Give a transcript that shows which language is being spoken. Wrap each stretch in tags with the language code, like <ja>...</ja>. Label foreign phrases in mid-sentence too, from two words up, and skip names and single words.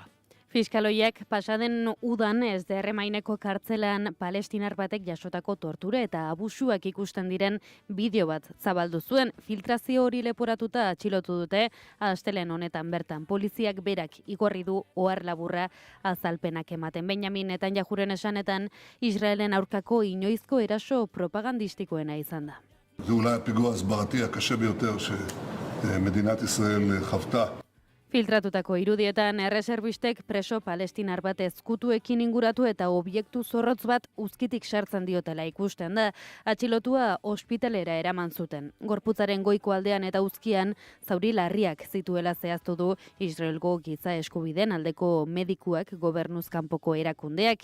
<eu>Fiskaloiak pasaden udan ez derremaineko kartzelan palestinar batek jasotako tortura eta abusuak ikusten diren bideo bat zabaldu zuen. Filtrazio hori leporatuta atxilotu dute, astelen honetan bertan poliziak berak igorri du ohar laburra azalpenak ematen. Benjamin Netanyahuren esanetan Israelen aurkako inoizko eraso propagandistikoena izan da.</eu> <he>זה אולי הפיגוע הסברתי הקשה ביותר שמדינת ישראל חוותה.</he> <eu>Filtratutako irudietan erreserbistek preso palestinar bat ezkutuekin inguratu eta objektu zorrotz bat uzkitik sartzen diotela ikusten da. Atxilotua ospitalera eraman zuten. Gorputzaren goiko aldean eta uzkian zauri larriak zituela zehaztu du Israelgo giza eskubideen aldeko medikuak, gobernuz kanpoko erakundeak.</eu>